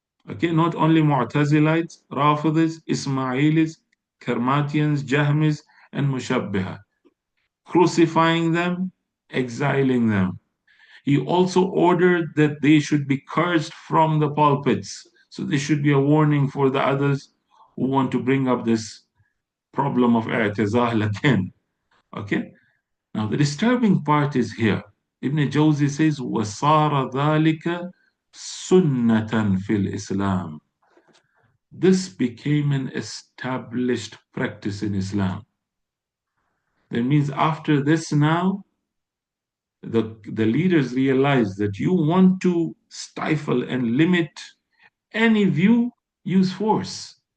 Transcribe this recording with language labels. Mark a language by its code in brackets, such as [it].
[en] Okay, not only Mu'tazilites, Rafidis, Ismailis, Karmatians, Jahmis, and Mushabbiha, crucifying them, exiling them. He also ordered that they should be cursed from the pulpits. So this should be a warning for the others who want to bring up this problem of i'tizal again. Okay? Now the disturbing part is here. Ibn Jawzi says, [ar] وَصَارَ ذَلِكَ سُنَّةً فِي الْإِسْلَامِ. [en] This became an established practice in Islam. That means after this now, the leaders realize that you want to stifle and limit any view, use force.